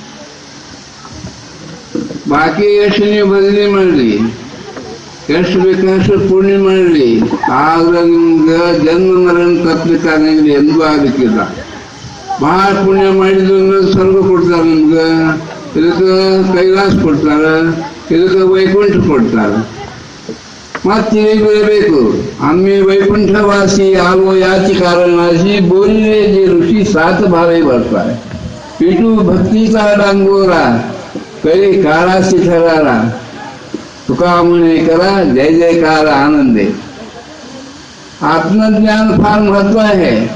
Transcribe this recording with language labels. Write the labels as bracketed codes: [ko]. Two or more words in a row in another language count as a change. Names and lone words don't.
[kn] ಬಾಕಿ ಎಷ್ಟು ನೀವು ಭಜನೆ ಮಾಡಲಿ, ಎಷ್ಟು ಬೇಕಷ್ಟು ಪುಣ್ಯ ಮಾಡಲಿ, ಆದ್ರೆ ನಿಮ್ಗೆ ಜನ್ಮ ಮರಣ ತಪ್ಪಲಿಕ್ಕಾಗಂಗಿಲ್ಲ, ಎಂದೂ ಆಗಲಿಕ್ಕಿಲ್ಲ. ಬಹಳ ಪುಣ್ಯ ಮಾಡಿದ್ರು ಅಂದ್ರೆ ಸ್ವರ್ಗ ಕೊಡ್ತಾರೆ ನಿಮ್ಗೆ, ಇದಕ್ಕೆ ಕೈಲಾಸ ಕೊಡ್ತಾರೆ, ಇದಕ್ಕೆ ವೈಕುಂಠ ಕೊಡ್ತಾರೆ. ಮತ್ತೆ ಬರಬೇಕು. [mr] आम्ही वैकुंठवासी आलो याची कारणाशी बोलले जे ऋषी सात भावे भरताय. पिटू भक्तीचा डांगोरा करी काळाशी ठरारा, तुका म्हणे करा जय जयकार आनंदे. आत्मज्ञान फार महत्व आहे.